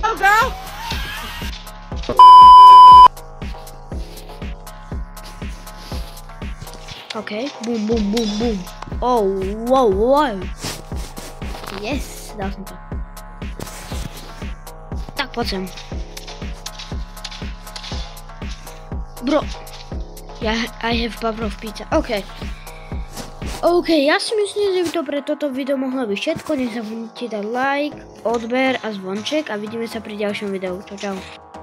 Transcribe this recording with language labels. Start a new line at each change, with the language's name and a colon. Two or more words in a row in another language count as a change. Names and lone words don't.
English: OK, bum, bum, bum, bum. Wow. Yes,
Slovak: dal som to. Tak, poď sem. Bro.
English: I have power of pizza.
Slovak: OK, ja si myslím, že by to pre toto video mohlo byť všetko. Nezabudnite dať like, odber a zvonček a vidíme sa pri ďalšom videu. Čau.